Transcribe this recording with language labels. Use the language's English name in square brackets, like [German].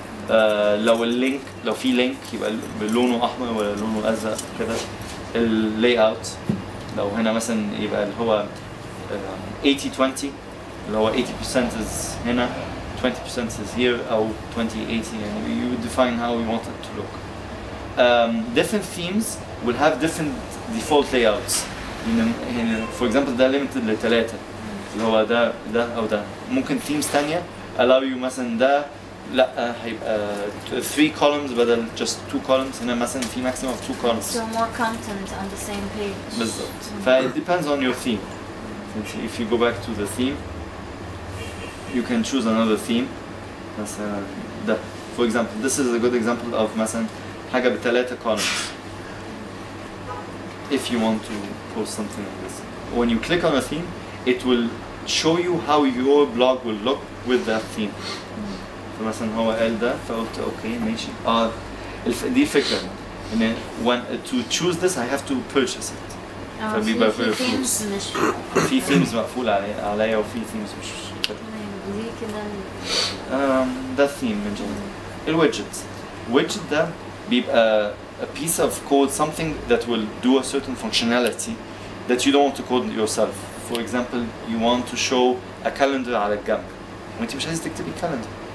[Arabic] لو اللينك لو في لينك يبقى لونه احمر ولا لونه ازرق كده. اللاي اوت لو هنا مثلا يبقى اللي هو 80-20 اللي هو 80% is هنا 20% is here أو 20-80 يعني [English] you define how you want it to look. Different themes will have different default layouts. [Arabic] هنا [English] for example [Arabic] ده limited لثلاثة اللي هو ده أو ده. ممكن themes تانية allow you مثلا ده لا هيبقى 3 columns بدل [English] just 2 columns [Arabic] هنا مثلا في [English] maximum of 2 columns. So more content on the same page. [Arabic] بالضبط. [English] It depends on your theme. If you go back to the theme, you can choose another theme. [Arabic] مثلا ده. [English] For example, this is a good example of [Arabic] مثلا حاجة بثلاثة [English] columns. If you want to post something like this, when you click on a theme, it will show you how your blog will look with that theme. [Arabic] فمثلا هو قال ده فقلت اوكي ماشي دي الفكرة ان [English] when to choose this I have to purchase it. [Arabic] فبيبقى في themes مش في themes مقفول عليا وفي themes مش كده. دي كده ده theme من جد. الويدجت ده بيبقى [English] a piece of code, something that will do a certain functionality that you don't want to code yourself. For example, you want to show a calendar [Arabic] على الجنب وانت مش عايز تكتبي [English] calendar.